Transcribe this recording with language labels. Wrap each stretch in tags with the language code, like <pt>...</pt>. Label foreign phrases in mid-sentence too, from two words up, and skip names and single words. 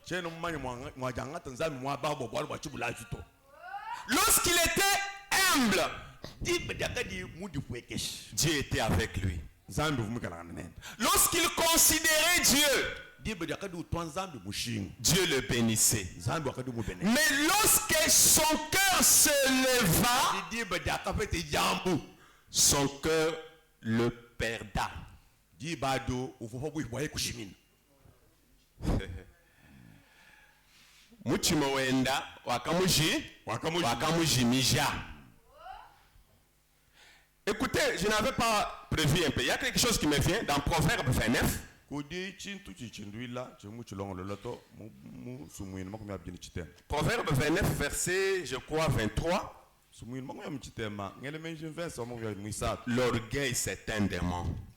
<fr>Lorsqu'il était humble, Dieu était avec lui. Lorsqu'il considérait Dieu, Dieu le bénissait. Mais lorsque son cœur se leva, son cœur le perda.</fr> <lua>Muchimo wenda wakamujimija.</lua> <fr>Écoutez, je n'avais pas prévu un peu. Il y a quelque chose qui me vient dans Proverbe 29. Proverbe 29, verset, je crois, 23. L'orgueil, c'est un démon.</fr>